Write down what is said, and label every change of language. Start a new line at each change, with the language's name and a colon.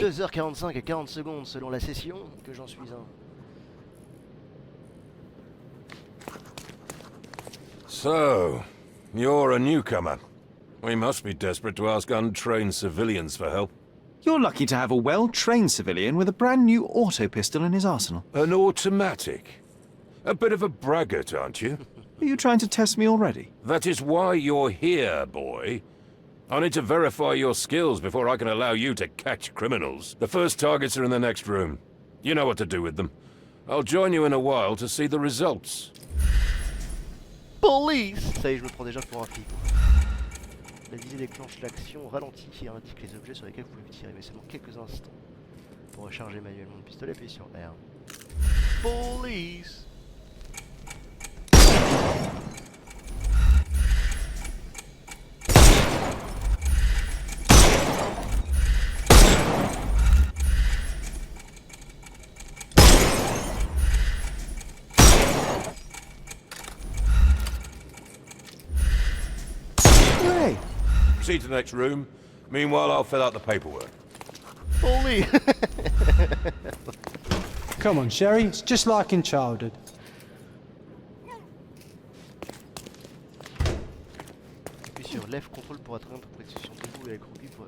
French: 2h45 et 40 secondes selon la session que j'en suis un.
English: So, you're a newcomer. We must be desperate to ask untrained civilians for help. You're lucky to have a well-trained civilian with a brand new auto pistol in his arsenal. An automatic? A bit of a braggart, aren't you? Are you trying to test me already? That is why you're here, boy. I need to verify your skills before I can allow you to catch criminals. The first targets are in the next room. You know what to do with them. I'll join you in a while to see the results. Police!
French: Ça y est, je me prends déjà pour un flic. La visée déclenche l'action ralentie et indique les objets sur lesquels vous pouvez tirer, mais seulement quelques instants. Pour recharger manuellement le pistolet, appuyez sur R. Police!
English: Proceed to the next room. Meanwhile, I'll fill out the paperwork. Holy! Come on, Sherry. It's just like in childhood.
French: Appuie sur Left contrôle pour atteindre position debout et accroupi pour...